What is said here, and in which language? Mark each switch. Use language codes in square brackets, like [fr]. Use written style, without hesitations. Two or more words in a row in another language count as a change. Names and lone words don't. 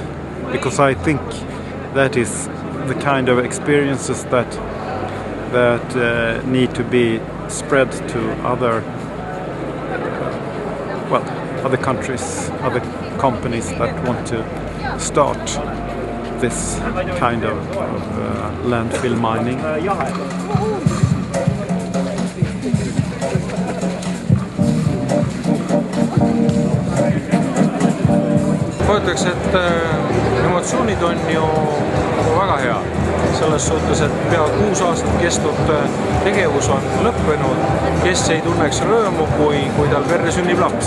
[en] Because I think that is the kind of experiences that need to be spread to other countries, other companies that want to start this kind of landfill mining. [et] ma ütleks, et emotsioonid on ju väga head. Selles suhtes, et pea 6 aastat kestnud tegevus on lõppenud, kes ei tunneks rõõmu, kui tal perre sünnib laps.